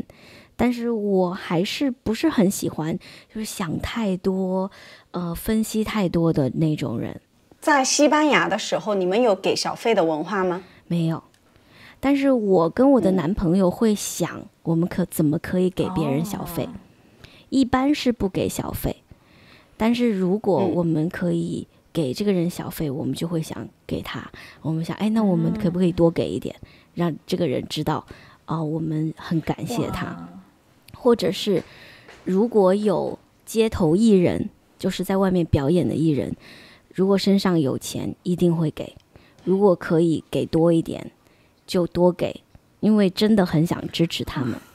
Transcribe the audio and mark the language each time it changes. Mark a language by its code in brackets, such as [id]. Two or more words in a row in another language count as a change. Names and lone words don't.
[zh] 但是我還是不是很喜歡，就是想太多，分析太多的那種人。在西班牙的時候，你們有給小費的文化嗎？沒有。但是我跟我的男朋友會想，我們怎麼可以給別人小費？一般是不給小費，但是如果我們可以給這個人小費，我們就會想給他。我們想，那我們可不可以多給一點，讓這個人知道，我們很感謝他。或者是如果有街頭藝人，就是在外面表演的藝人，如果身上有錢一定會給，如果可以給多一點就多給，因為真的很想支持他們。